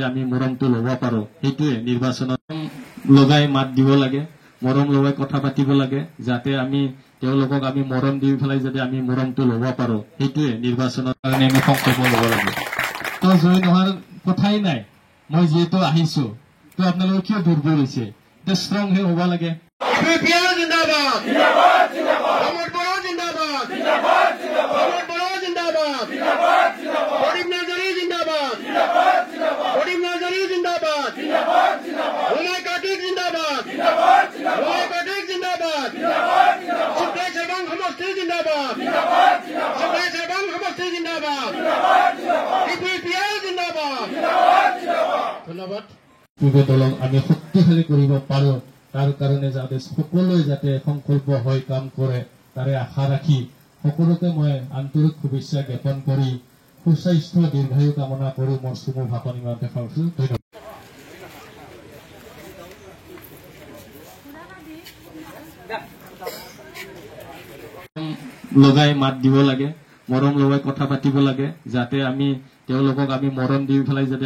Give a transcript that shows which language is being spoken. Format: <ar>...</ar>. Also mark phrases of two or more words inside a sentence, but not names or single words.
<as>আমি মৰমটো ল'ব পাৰো সেইটোৱে নিৰ্বাচনত লগাই মাত দিব লাগে মৰম লগাই কথা পাতিব লাগে যাতে আমি তেওঁলোকক আমি মৰম দি ফেলাই যদি আমি মৰমটো ল'ব পাৰো সেইটোৱে নিৰ্বাচনৰ কাৰণে আমি সংকল্প ল'ব লাগে তো জয় নোহোৱাৰ কথাই নাই মই যিহেতু আহিছো তো আপোনালোকে কিয় দুৰ্বল হৈছে তে ষ্ট্ৰং হে হ'ব লাগে</as> <hi>UPL जिंदाबाद जिंदाबाद जिंदाबाद बर'आ जिंदाबाद जिंदाबाद जिंदाबाद बर'आ जिंदाबाद जिंदाबाद जिंदाबाद गरीब नजरी जिंदाबाद जिंदाबाद जिंदाबाद गरीब नजरी जिंदाबाद जिंदाबाद जिंदाबाद हुमाय काटिक जिंदाबाद जिंदाबाद जिंदाबाद हुमाय काटिक जिंदाबाद जिंदाबाद जिंदाबाद सुप्रे सेबां समष्टि जिंदाबाद जिंदाबाद जिंदाबाद सुप्रे सेबां समष्टि जिंदाबाद जिंदाबाद जिंदाबाद UPL जिंदाबाद जिंदाबाद जिंदाबाद धन्यवाद</hi> <as>পূৰ্বে দলক আমি শক্তিশালী কৰিব পাৰো তাৰ কাৰণে যাতে সকলোৱে যাতে সংকল্প হৈ কাম কৰে তাৰে আশা ৰাখি সকলোকে মই আন্তৰিক শুভেচ্ছা জ্ঞাপন কৰি সুস্বাস্থ্য দীৰ্ঘায়ু কামনা কৰি মোৰ চমু ভাষণ ইমানতে সামৰিছো ধন্যবাদ লগাই মাত দিব লাগে মৰম লগাই কথা পাতিব লাগে যাতে আমি তেওঁলোকক আমি মৰম দি ফেলাই যদি</as>